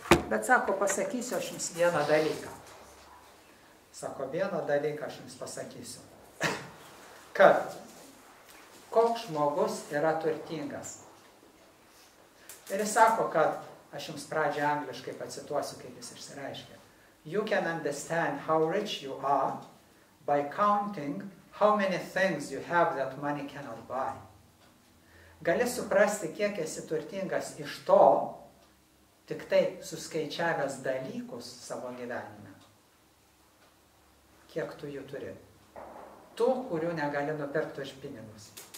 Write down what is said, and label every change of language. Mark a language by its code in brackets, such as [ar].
[lt] Bet sako, pasakysiu aš jums vieną dalyką. Sako, vieną dalyką aš jums pasakysiu. Kad koks žmogus yra turtingas. Ir jis sako, kad aš jums pradžią angliškai pacituosiu, kaip jis išsireiškia. [en] You can understand how rich you are by counting how many things you have that money cannot buy. [lt] Gali suprasti, kiek esi turtingas iš to, tik tai suskaičiavęs dalykus savo gyvenime. Kiek tu jų turi? Tų, kurių negali nupirkti už pinigus.